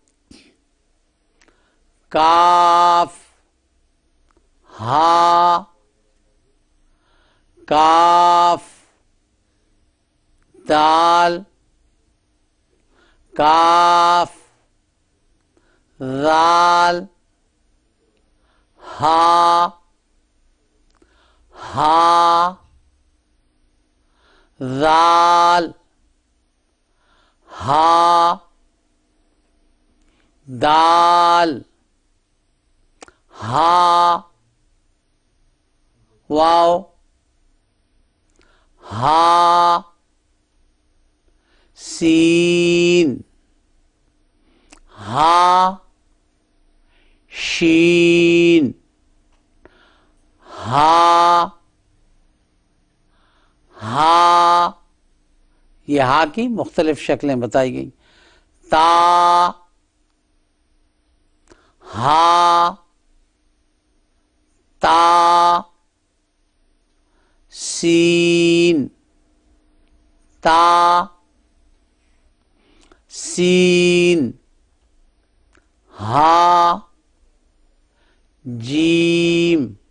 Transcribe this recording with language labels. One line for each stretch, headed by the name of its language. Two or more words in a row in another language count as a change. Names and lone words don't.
Urdu: کاف ہا کاف دال کاف ذال ہا ہا ذال ہا دال ہا واو ہا سین ہا شین ہا ہا یہ ہا کی مختلف شکلیں بتائی گئیں تا ہا تا سین تا سین ہا جیم